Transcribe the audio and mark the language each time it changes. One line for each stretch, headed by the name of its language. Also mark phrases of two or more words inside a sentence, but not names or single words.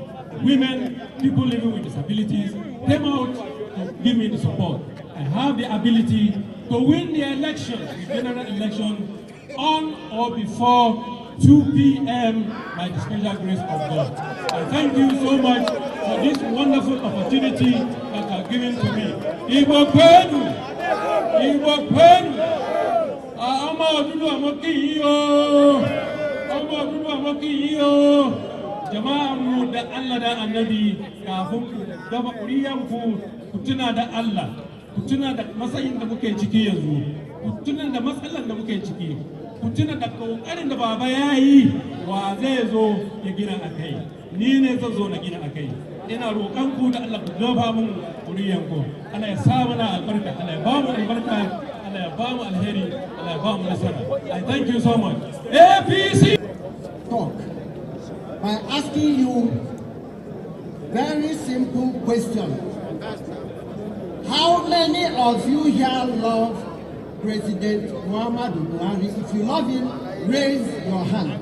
English: Women, people living with disabilities came out to give me the support. I have the ability to win the election, the general election, on or before 2 p.m. by the special grace of God. I thank you so much for this wonderful opportunity that you have given to me.
Igbo: Igbo Kwenu! Igbo Kwenu!
Yoruba: Ọmọ Odudu Amoki yo! Ọmọ Odudu Amoki yo!
Hausa: Jama'a mu da Allah da Annabi kafin ku gaba kuriyan ku tuna da Allah, ku tuna da matsayin da muke ciki yanzu, ku tuna da matsalan da muke ciki. Ku tuna da kokarin da baba ya yi wa zai zo ya gina a kai, ni ne zan zo na gina a kai. Ina roƙon ku da Allah ku zaba mun kuriyan ku. Allah ya sa mana albarka, Allah ya ba mu albarka, Allah ya ba mu alheri, Allah ya ba mu nasara.
English: I thank you so much. APC! Talk by asking you very simple question. How many of you here love President Muhammadu Buhari? If you love him, raise your hand.